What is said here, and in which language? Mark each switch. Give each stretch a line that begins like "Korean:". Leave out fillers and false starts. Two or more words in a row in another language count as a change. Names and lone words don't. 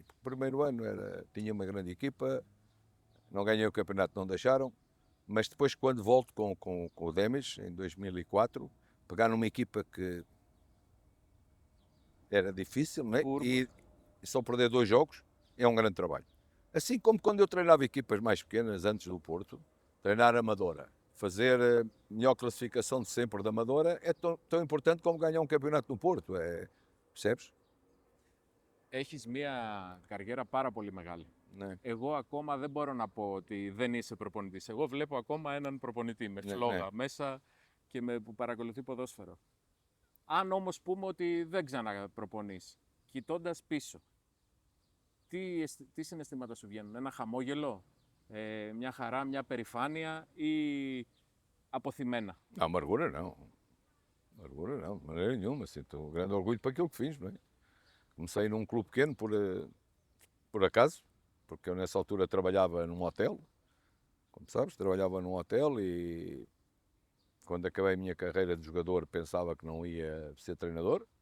Portuguese: O primeiro ano tinha uma grande equipa, não ganhei o campeonato, não deixaram, mas depois quando volto com o Demis, em 2004, pegar numa equipa que era difícil, não é? E só perder 2 jogos é um grande trabalho. Assim como quando eu treinava equipas mais pequenas antes do Porto, treinar a Amadora, fazer a melhor classificação de sempre da Amadora é tão importante como ganhar um campeonato no Porto, percebes?
Greek: Έχεις μια καριέρα πάρα πολύ μεγάλη. Ναι. Εγώ ακόμα δεν μπορώ να πω ότι δεν είσαι προπονητής. Εγώ βλέπω ακόμα έναν προπονητή με φλόγα μέσα και που παρακολουθεί ποδόσφαιρο. Αν όμως πούμε ότι δεν ξαναπροπονείς, κοιτώντας πίσω, τι συναισθήματα σου βγαίνουν, ένα χαμόγελο, μια χαρά, μια περηφάνεια ή αποθυμένα?
Portuguese: Amargura não. Amargura não, de maneira nenhuma. Sinto grande orgulho para aquilo que fiz, não é? Comecei num clube pequeno por acaso, porque eu nessa altura trabalhava num hotel, como sabes, trabalhava num hotel e quando acabei a minha carreira de jogador pensava que não ia ser treinador,